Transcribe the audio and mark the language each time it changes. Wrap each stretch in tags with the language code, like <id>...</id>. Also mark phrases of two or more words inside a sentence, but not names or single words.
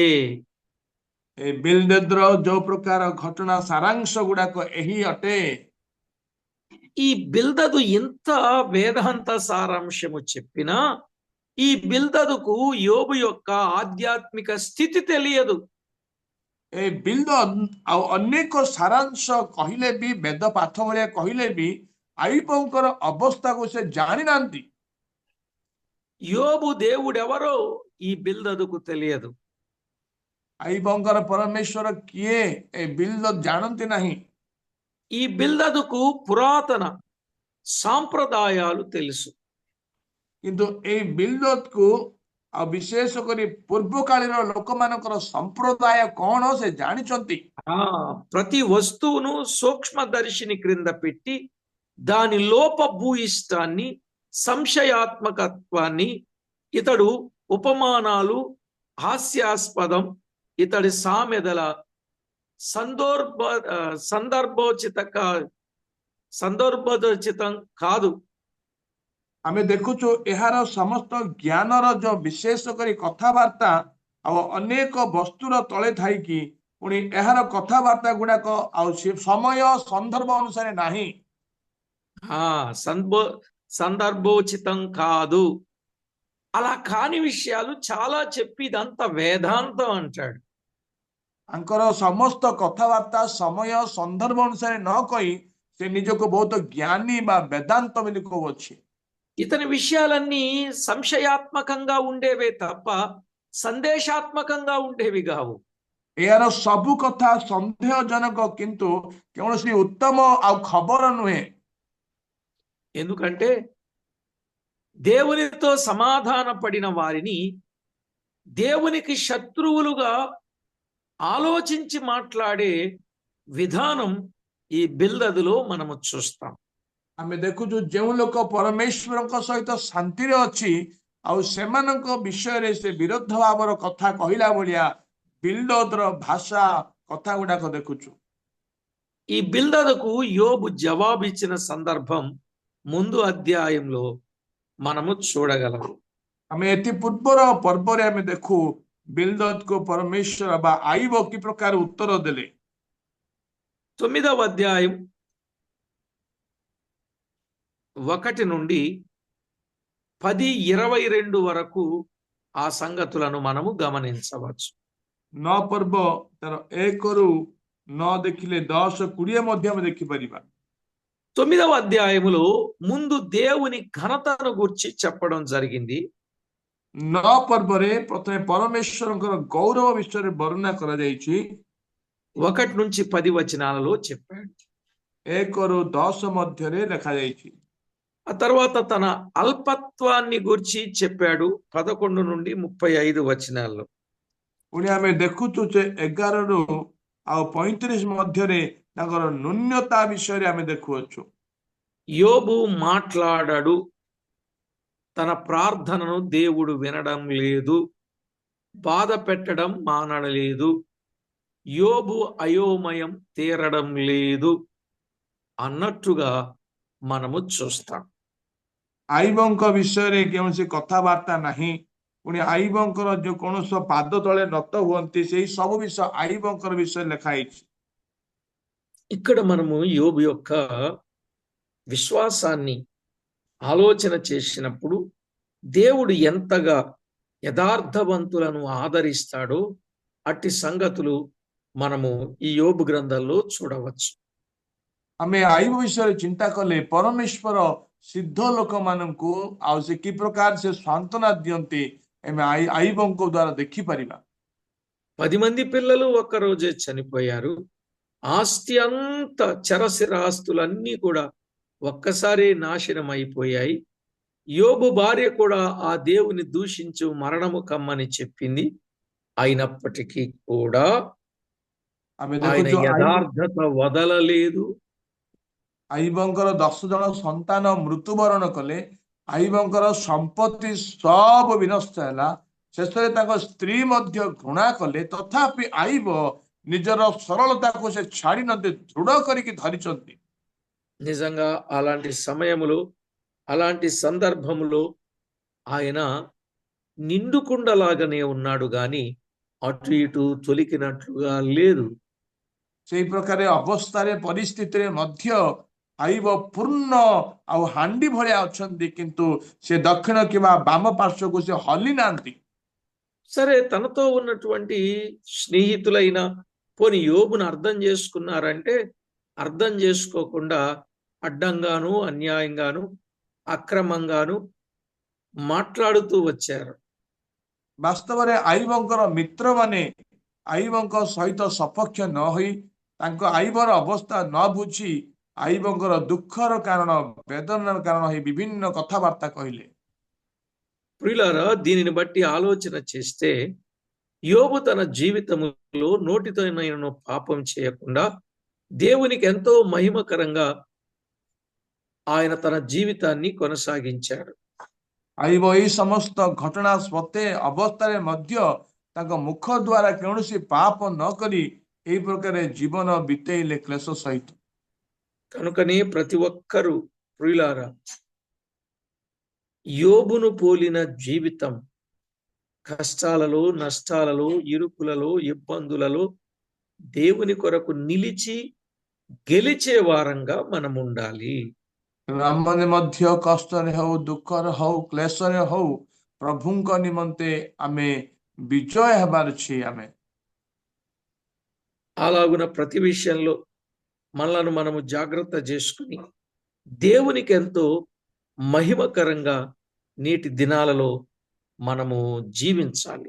<or>ଏ ବିଲଦେଦର ଯୋଉ ପ୍ରକାର ଘଟଣା ସାରାଂଶ ଗୁଡାକ ଏହି ଅଟେ।</or> <te>ఈ బిల్దదు ఇంత వేదాంత సారాంశము చెప్పినా ఈ బిల్దదుకు యోబు యొక్క ఆధ్యాత్మిక స్థితి తెలియదు.</te> <or>ଏ ବିଲଦଦ ଆଉ ଅନେକ ସାରାଂଶ କହିଲେ ବି, ବେଦ ପାଠ ଭଳିଆ କହିଲେ ବି ଆଇବଙ୍କର ଅବସ୍ଥାକୁ ସେ ଜାଣିନାହାନ୍ତି।</or> <te>యోబు దేవుడెవరో ఈ బిల్దదుకు తెలియదు.</te> <or>ଆଇବଙ୍କର ପରମେଶ୍ୱର କିଏ ଏ ବିଲଦଦ ଜାଣନ୍ତି ନାହିଁ।</or> <te>ఈ బిల్దదుకు పురాతన సాంప్రదాయాలు తెలుసు.</te> <or>କିନ୍ତୁ ଏଇ ବିଲଦଦକୁ ଆଉ ବିଶେଷ କରି ପୂର୍ବକାଳୀନ ଲୋକମାନଙ୍କର ସମ୍ପ୍ରଦାୟ କଣ ସେ ଜାଣିଛନ୍ତି।</or> <te>ప్రతి వస్తువును సూక్ష్మదర్శిని క్రింద పెట్టి దాని లోపభూయిష్టాన్ని, సంశయాత్మకత్వాన్ని, ఇతడు ఉపమానాలు, హాస్యాస్పదం, ఇతడి సామెదల సందర్భోచితం కాదు.</te> <or>ଆମେ ଦେଖୁଛୁ ଏହାର ସମସ୍ତ ଜ୍ଞାନର ଯୋଉ ବିଶେଷ କରି କଥାବାର୍ତ୍ତା ଆଉ ଅନେକ ବସ୍ତୁର ତଳେ ଥାଇକି ପୁଣି ଏହାର କଥାବାର୍ତ୍ତା ଗୁଡାକ ଆଉ ସମୟ ସନ୍ଦର୍ଭ ଅନୁସାରେ ନାହିଁ।</or> <te>సందర్భోచితం కాదు. అలా కాని విషయాలు చాలా చెప్పి ఇదంతా వేదాంతం అంటాడు.</te> <or>ତାଙ୍କର ସମସ୍ତ କଥାବାର୍ତ୍ତା ସମୟ ସନ୍ଦର୍ଭ ଅନୁସାରେ ନ କହି ସେ ନିଜକୁ ବହୁତ ଜ୍ଞାନୀ ବା ବେଦାନ୍ତ ବୋଲି କହୁଅଛି।</or> <te>ఇతని విషయాలన్నీ సంశయాత్మకంగా ఉండేవే తప్ప సందేశాత్మకంగా ఉండేవి కావు.</te> <or>ଏହାର ସବୁ କଥା ସନ୍ଦେହଜନକ କିନ୍ତୁ କୌଣସି ଉତ୍ତମ ଆଉ ଖବର ନୁହେଁ।</or> <te>ఎందుకంటే దేవునితో సమాధాన పడిన వారిని దేవునికి శత్రువులుగా ఆలోచించి మాట్లాడే విధానం ఈ బిల్దదులో మనము చూస్తాం.</te> <or>ଆମେ ଦେଖୁଛୁ ଯେଉଁ ଲୋକ ପରମେଶ୍ୱରଙ୍କ ସହିତ ଶାନ୍ତିରେ ଅଛି ଆଉ ସେମାନଙ୍କ ବିଷୟରେ ସେ ବିରୋଧ ଭାବର କଥା କହିଲା ଭଳିଆ ବିଲଦଦର ଭାଷା କଥା ଗୁଡାକ ଦେଖୁଛୁ।</or> <te>ఈ బిల్దదుకు యోబు జవాబు ఇచ్చిన సందర్భం ముందు అధ్యాయంలో మనము చూడగలము.</te> <or>ଆମେ ଏଥି ପୂର୍ବର ପର୍ବରେ ଆମେ ଦେଖୁ ବିଲଦଦକୁ ପରମେଶ୍ୱର ବା ଆଇବ କି ପ୍ରକାର ଉତ୍ତର ଦେଲେ।</or> <te>9వ అధ్యాయం 1 నుండి 10:22 వరకు ఆ సంగతులను మనము గమనించవచ్చు.</te> <or>9 ପର୍ବ ତାର 1ରୁ 9 ଦେଖିଲେ 10-20 ମଧ୍ୟ ଆମେ ଦେଖିପାରିବା।</or> <te>9వ అధ్యాయములో ముందు దేవుని ఘనతను గురించి చెప్పడం జరిగింది.</te> <or>9 ପର୍ବରେ ପ୍ରଥମେ ପରମେଶ୍ୱରଙ୍କର ଗୌରବ ବିଷୟରେ ବର୍ଣ୍ଣନା କରାଯାଇଛି।</or> <te>1 నుంచి 10 వచనాలలో చెప్పాడు.</te> <or>1ରୁ 10 ମଧ୍ୟରେ ଲେଖାଯାଇଛି।</or> <te>ఆ తర్వాత తన అల్పత్వాన్ని గురించి చెప్పాడు 11 నుండి 35 వచనాల్లో.</te> <or>ପୁଣି ଆମେ ଦେଖୁଛୁ ଯେ 11ରୁ ଆଉ 35 ମଧ୍ୟରେ ତାଙ୍କର ନ୍ୟୁନତା ବିଷୟରେ ଆମେ ଦେଖୁଅଛୁ।</or> <te>యోబు మాట్లాడాడు, తన ప్రార్థనను దేవుడు వినడం లేదు, బాధ పెట్టడం మానడలేదు, యోబు అయోమయం తీరడం లేదు అన్నట్టుగా మనము చూస్తాం.</te> <or>ଆଇବଙ୍କ ବିଷୟରେ କୌଣସି କଥାବାର୍ତ୍ତା ନାହିଁ। ପୁଣି ଆଇବଙ୍କର ଯୋଉ କୌଣସି ପାଦ ତଳେ ନତ ହୁଅନ୍ତି ସେଇ ସବୁ ବିଷୟ ଆଇବଙ୍କର ବିଷୟରେ ଲେଖା ହେଇଛି।</or> <te>ఇక్కడ మనము యోబు యొక్క విశ్వాసాన్ని ఆలోచన చేసినప్పుడు దేవుడు ఎంతగా యథార్థవంతులను ఆదరిస్తాడో అట్టి సంగతులు మనము ఈ యోబు గ్రంథంలో చూడవచ్చు.</te> <or>ଆମେ ଆଇବ ବିଷୟରେ ଚିନ୍ତା କଲେ ପରମେଶ୍ୱର ସିଦ୍ଧ ଲୋକମାନଙ୍କୁ ଆଉ ସେ କି ପ୍ରକାର ସେ ସାନ୍ତ୍ୱନା ଦିଅନ୍ତି ଆମେ ଆଇବଙ୍କ ଦ୍ୱାରା ଦେଖିପାରିବା।</or> <te>10 మంది పిల్లలు ఒక్కరోజే చనిపోయారు. ఆస్తి అంతా, చరస్థిరాస్తులన్నీ కూడా ఒక్కసారి నాశనం అయిపోయాయి. యోబు భార్య కూడా ఆ దేవుని దూషించు మరణము కమ్మని చెప్పింది. అయినప్పటికీ కూడా</te> <or>ଆମେ</or> <te>ఆయన</te> <or>ଦେଖୁଛୁ</or> <te>యథార్థత వదలలేదు.</te> <or>ଆଇବଙ୍କର 10 ଜଣ ସନ୍ତାନ ମୃତ୍ୟୁବରଣ କଲେ। ଆଇବଙ୍କର ସମ୍ପତ୍ତି ସବୁ ବିନଷ୍ଟ ହେଲା। ଶେଷରେ ତାଙ୍କ ସ୍ତ୍ରୀ ମଧ୍ୟ ଘୃଣା କଲେ। ତଥାପି ଆଇବ ନିଜର ସରଳତାକୁ ସେ ଛାଡ଼ି ନଥିଲେ, ଦୃଢ଼ କରିକି ଧରିଛନ୍ତି।</or> <te>నిజంగా అలాంటి సమయములో, అలాంటి సందర్భములో ఆయన నిండుకుండలాగానే ఉన్నాడు గాని అటు ఇటు తొలికినట్లుగా లేదు.</te> <or>ସେଇ ପ୍ରକାର ଅବସ୍ଥାରେ ପରିସ୍ଥିତିରେ ମଧ୍ୟ ଆଇବ ପୂର୍ଣ୍ଣ ଆଉ ହାଣ୍ଡି ଭଳିଆ ଅଛନ୍ତି, କିନ୍ତୁ ସେ ଦକ୍ଷିଣ କିମ୍ବା ବାମ ପାର୍ଶ୍ୱକୁ ସେ ହଲି ନାହାନ୍ତି।</or> <te>సరే, తనతో ఉన్నటువంటి స్నేహితులైన పోనీ యోబును అర్థం చేసుకున్నారంటే అర్థం చేసుకోకుండా అడ్డంగాను, అన్యాయంగాను, అక్రమంగాను మాట్లాడుతూ వచ్చారు.</te> <or>ବାସ୍ତବରେ ଆଇବଙ୍କର ମିତ୍ରମାନେ ଆଇବଙ୍କ ସହିତ ସପକ୍ଷ ନ ହୋଇ, ତାଙ୍କ ଆଇବର ଅବସ୍ଥା ନ ବୁଝି, ଆଇବଙ୍କର ଦୁଃଖର କାରଣ, ବେଦନାର କାରଣ ହୋଇ ବିଭିନ୍ନ କଥାବାର୍ତ୍ତା କହିଲେ।</or> <te>ప్రియులారా, దీనిని బట్టి ఆలోచన చేస్తే యోబు తన జీవితములో నోటితోనైనను పాపం చేయకుండా దేవునికి ఎంతో మహిమకరంగా ఆయన తన జీవితాన్ని కొనసాగించాడు.</te> <or>ଆଇବ ଏଇ ସମସ୍ତ ଘଟଣା ସତ୍ତ୍ୱେ ଅବସ୍ଥାରେ ମଧ୍ୟ ତାଙ୍କ ମୁଖ ଦ୍ୱାରା କୌଣସି ପାପ ନ କରି ଏହି ପ୍ରକାର ଜୀବନ ବିତେଇଲେ କ୍ଲେଶ ସହିତ।</or> <te>కనుకనే ప్రతి ఒక్కరూ ప్రియులారా యోబును పోలిన జీవితం కష్టాలలో, నష్టాలలో, ఇరుకులలో, ఇబ్బందులలో దేవుని కొరకు నిలిచి గెలిచే వారంగా మనం ఉండాలి.</te> <or>ଆମମାନେ ମଧ୍ୟ କଷ୍ଟରେ ହଉ, ଦୁଃଖରେ ହଉ, କ୍ଲେଶରେ ହଉ, ପ୍ରଭୁଙ୍କ ନିମନ୍ତେ ଆମେ ବିଜୟ ହେବାର ଅଛି। ଆମେ</or> <te>అలాగున ప్రతి విషయంలో మనలను మనము జాగ్రత్త చేసుకుని దేవునికి ఎంతో మహిమకరంగా నేటి దినాలలో మనము జీవించాలి.</te>